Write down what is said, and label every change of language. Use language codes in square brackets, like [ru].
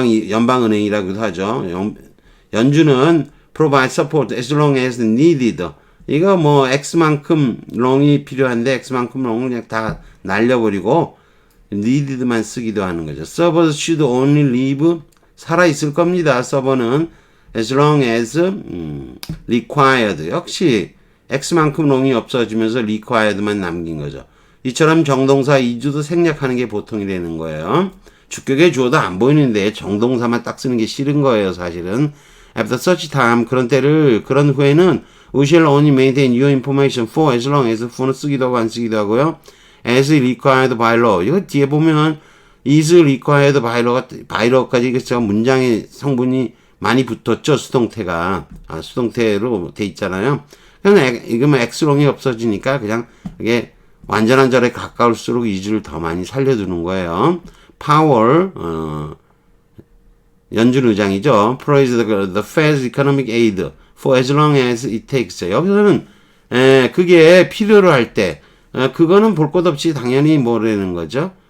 [ko] 연방은행이라고도 하죠. 연준은 [en] provide support as long as needed. [ko] 이거 x만큼 long이 필요한데 x만큼 long을 그냥 다 날려버리고 needed만 쓰기도 하는 거죠. [en] Servers should only live [ko] 살아있을 겁니다. 서버는 [en] as long as required. [ko] 역시 x만큼 long이 없어지면서 required만 남긴 거죠. 이처럼 정동사 is도 생략하는 게 보통이 되는 거예요. 주격의 주어도 안 보이는데 정동사만 딱 쓰는 게 싫은 거예요. 사실은 [en] after such time [ko] 그런 후에는 [en] We shall only maintain your information for as long as [ko] for는 쓰기도 하고 안 쓰기도 하고요. [en] as required by law. [ko] 이거 뒤에 보면 is required by law까지 이거 문장의 성분이 많이 붙었죠. 수동태가. 수동태로 돼 있잖아요. 그냥 이거면 xlong이 없어지니까 그냥 이게 완전한 절에 가까울수록 is를 더 많이 살려두는 거예요. Powell, 연준 의장이죠. [en] Praise the Fed's economic aid for as long as it takes. [ko] 여기서는 그게 필요로 할 때 그거는 볼 것 없이 당연히 뭐라는 거죠?